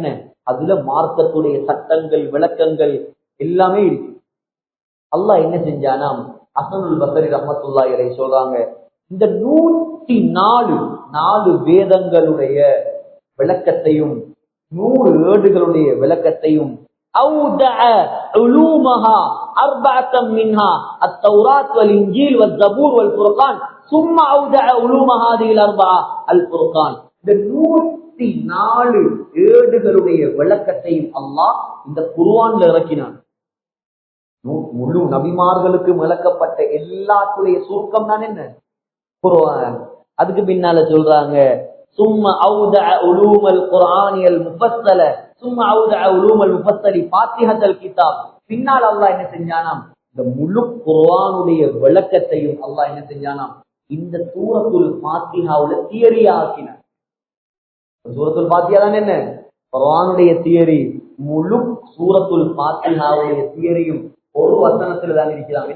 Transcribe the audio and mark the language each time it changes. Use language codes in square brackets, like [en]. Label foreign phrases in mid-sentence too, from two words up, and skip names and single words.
[ta] அதுல மார்க்கத்துடைய சட்டங்கள், விளக்கங்கள் எல்லாமே இருக்கு. அல்லாஹ் என்ன செஞ்சானாம், ஹஸனுல் பஸரி [ar] رحمة الله عليه [ta] சொல்றாங்க, இந்த 104 வேதங்களுடைய விளக்கத்தையும் 100 ஏடுகளுடைய விளக்கத்தையும் [ar] أودع علومها 4 منها التوراة والإنجيل والزبور والفرقان ثم أودع علوم هذه ال4 الفرقان. [ta] இந்த 104 ஏடுகளுடைய விளக்கத்தையும் அல்லாஹ் இந்த குர்ஆன்ல இறக்கினான். முழு நபிமார்களுக்கு விளக்கப்பட்ட எல்லாத்துடைய சுருக்கம் தான் என்ன? குர்ஆன். அதுக்கு பின்னால சொல்றாங்க, [ar] ثم أودع علوم القرآن المفصل ثم أودع علوم المفصل فاتحة الكتاب. [ta] பின்னால் அல்லாஹ் என்ன செஞ்சானாம், இந்த முழு குர்ஆனுடைய விளக்கத்தையும் அல்லாஹ் என்ன செஞ்சானாம், இந்த சூரத்துல் ஃபாத்திஹாவுல தியரியா ஆக்கினார். சூரத்துல் ஃபாத்திஹா தான் என்ன? குர்ஆனுடைய தியரி. முழு சூரத்துல் ஃபாத்திஹாவுடைய தியரியும் ஒரு வசனத்துல தான் இருக்கிறான்.